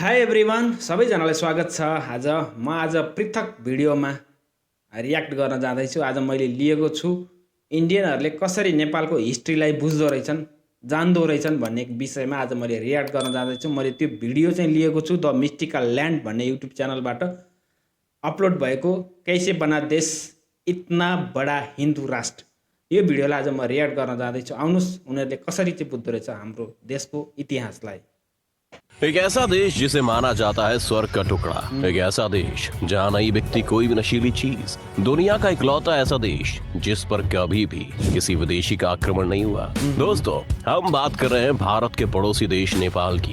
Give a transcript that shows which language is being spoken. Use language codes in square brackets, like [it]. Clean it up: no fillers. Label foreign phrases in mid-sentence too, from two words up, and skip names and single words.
[ne] एभ्रिवान, सबैजनालाई स्वागत छ। आज पृथक भिडियोमा रियाक्ट गर्न जाँदैछु। आज मैले लिएको छु इन्डियनहरूले कसरी नेपालको हिस्ट्रीलाई बुझ्दो रहेछन्, जान्दो रहेछन् भन्ने विषयमा आज मैले रियाक्ट गर्न जाँदैछु। मैले त्यो भिडियो चाहिँ लिएको छु द मिस्टिकल ल्यान्ड भन्ने युट्युब च्यानलबाट अपलोड भएको कैसे बना देश इतना बडा हिन्दू राष्ट्र। यो भिडियोलाई आज म रियाक्ट गर्न जाँदैछु। आउनुस् उनीहरूले कसरी चाहिँ बुझ्दो रहेछ हाम्रो देशको इतिहासलाई। [hi] एक ऐसा देश जिसे माना जाता है स्वर्ग का टुकड़ा, एक ऐसा देश जहाँ नहीं बिकती कोई भी नशीली चीज, दुनिया का इकलौता ऐसा देश जिस पर कभी भी किसी विदेशी का आक्रमण नहीं हुआ। दोस्तों, हम बात कर रहे हैं भारत के पड़ोसी देश नेपाल की।